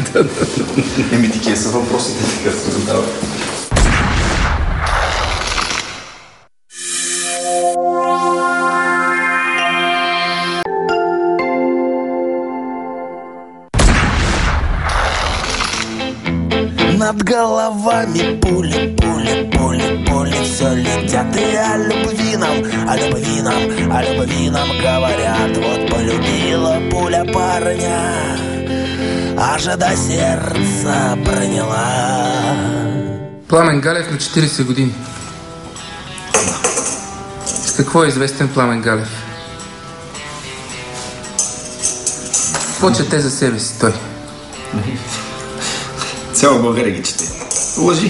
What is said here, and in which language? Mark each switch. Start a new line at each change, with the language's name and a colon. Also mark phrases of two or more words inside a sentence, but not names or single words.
Bulgarian: Такива са въпросите, така се задава.
Russian: Над головами пули, пули, пули, пули все летят. И о любви нам, о любви нам, о любви нам говорят. Вот полюбила пуля парня, аж до сердца проняла.
Bulgarian: Пламен Галев на 40 години. С какво е известен Пламен Галев? Какво чете за себе си той? Цяла България ги чете. Лъжи.